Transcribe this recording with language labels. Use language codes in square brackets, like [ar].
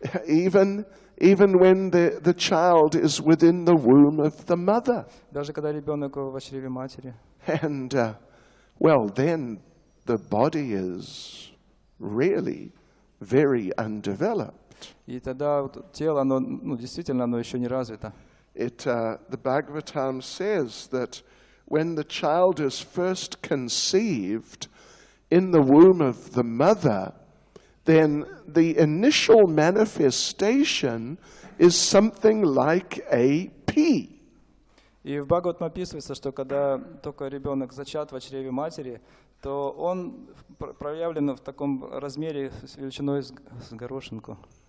[en] Even when the child is within the womb of the mother. [ru] Даже когда ребенок в чреве матери. [en] And, then the body is really very undeveloped. [ru] И тогда вот тело, оно, ну, действительно, оно еще не развито. [en] The Bhagavatam says that when the child is first conceived in the womb of the mother, then the initial manifestation is something like a pea. [ru] И в Бхагаватам описывается, что когда только ребенок зачат в чреве матери, то он проявлен в таком размере с величиной с горошинку.